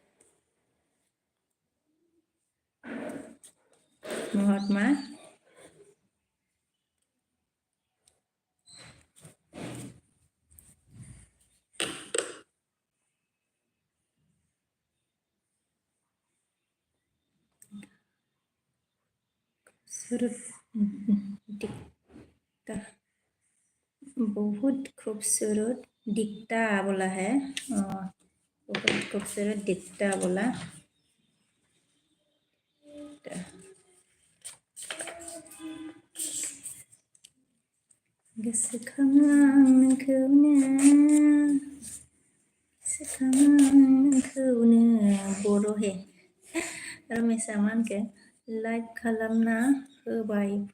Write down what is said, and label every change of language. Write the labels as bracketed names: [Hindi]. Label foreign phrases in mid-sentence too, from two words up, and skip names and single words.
[Hindi] महात्मा खूबसूरत दिखता बहुत खूबसूरत दिखता बोला है बहुत खूबसूरत दिखता बोला [Bodo] गोसोखांखौनो बर' हे रमेश आमानखौ लाइक खालामना होबाय